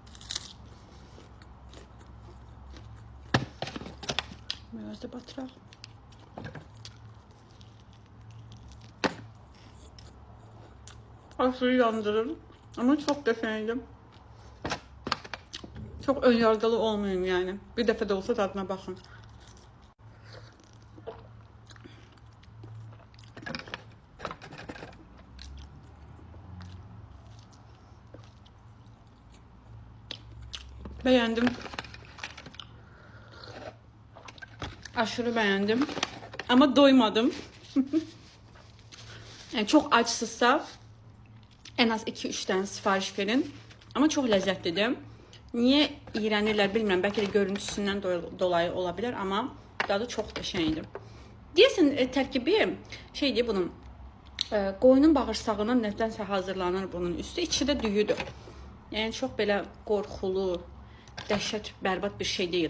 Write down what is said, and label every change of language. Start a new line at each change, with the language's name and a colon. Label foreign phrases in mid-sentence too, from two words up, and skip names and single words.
Azerbaijani: Biraz da batıraq. Aşırı yandırır, amma çox qəşəngdir. Çox önyargılı olmayın yani. Bir dəfə də olsa tadına baxın.
Turkish: Beğendim. Aşırı beğendim. Ama doymadım. Yani çok açsızsa en az 2-3 tane sipariş verin. Ama çok lezzetlidir.
Azerbaijani: Niyə iğrənirlər bilmirəm. Bəlkə də görüntüsündən dolayı ola bilər, amma dadı çox qəşəngdir. Deyəsən tərkibi şeydir bunun. Qoyunun bağırsağından nədənsə hazırlanır bunun üstü. İçi də düyüdür. Yəni çox belə qorxulu, dəhşət, bərbad bir şey deyil.